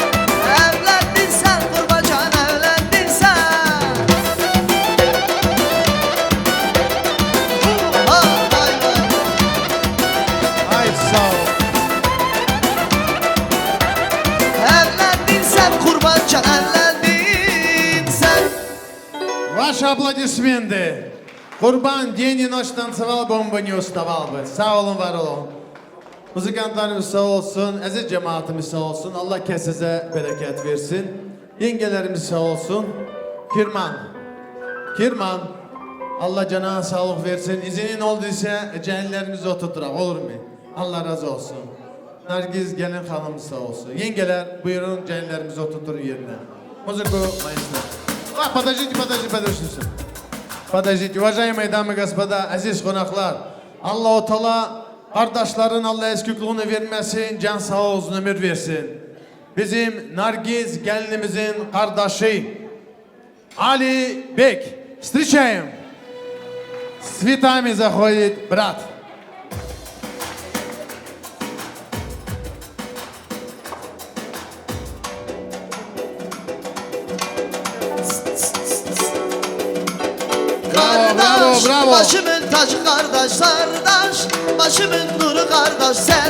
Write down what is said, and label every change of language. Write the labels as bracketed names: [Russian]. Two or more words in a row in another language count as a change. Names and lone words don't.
[Turkish] Evlendin sen kurban can, evlendin sen. Vay vay vay. Ay sağ ol. Evlendin sen kurban can, evlendin sen. [Russian] Ваши аплодисменты. Kurban день и ночь танцевал бы, он бы не уставал бы. [Turkish] Sağ olun, var olun. Muzikantlarımız sağ olsun, aziz cemaatimiz sağ olsun. Allah kesese bereket versin. Yengelerimiz sağ olsun. Kirman. Allah canına sağlık versin. İzinin olduysa cehenlerimizi oturturak olur mu? Allah razı olsun. Nargiz gelin hanımız sağ olsun. Yengeler buyurun cehenlerimizi oturtun yerine. [Russian] Музыку маэстро. Подождите. Подождите, уважаемые дамы и господа, [Turkish] aziz konaklar. Allah-u Teala kardeşlerin Allah eskikliğini vermesin, can sağ olsun, ömür versin. Bizim Nargiz gelinimizin kardeşi Ali Bek. [Russian] Встречаем. С цветами заходит брат. [Turkish] Bravo. Başımın tacı kardeş, başımın nuru kardeş, sen.